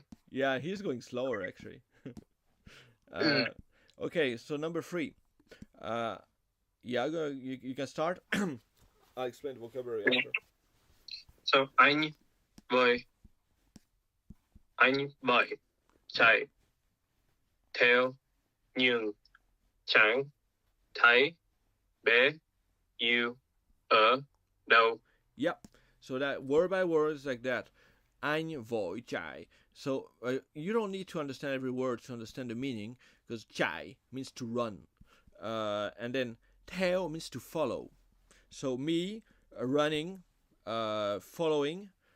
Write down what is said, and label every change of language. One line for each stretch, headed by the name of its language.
English: Yeah, he's going slower actually. Okay, so number 3. You can start. I'll explain the vocabulary after.
Vietnamese: So anh với chạy theo nhưng chẳng thấy bé yêu ở đâu.
English: Yep. So that word by word is like that.
Vietnamese: Anh vội chạy.
English: So you don't need to understand every word to understand the meaning, because chạy means to run, and then theo means to follow. So me running, following.